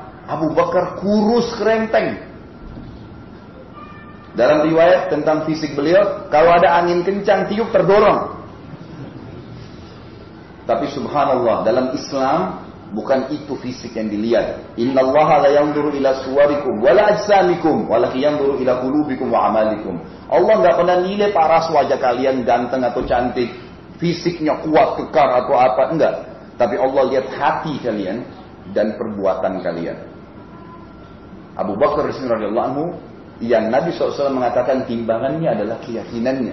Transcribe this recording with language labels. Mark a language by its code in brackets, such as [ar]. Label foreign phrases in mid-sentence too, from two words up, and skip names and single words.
[id] Abu Bakar kurus kerenteng. Dalam riwayat tentang fisik beliau, kalau ada angin kencang tiup terdorong. Tapi subhanallah, dalam Islam bukan itu fisik yang dilihat. [ar] إن الله لا ينظر إلى صوركم ولا أجسامكم، ولكن ينظر إلى قلوبكم وأعمالكم. [id] Allah enggak pernah nilai paras wajah kalian ganteng atau cantik, fisiknya kuat, kekar atau apa, enggak. Tapi Allah lihat hati kalian dan perbuatan kalian. Abu Bakar [ar] رضي الله عنه [id] yang Nabi SAW mengatakan timbangannya adalah keyakinannya.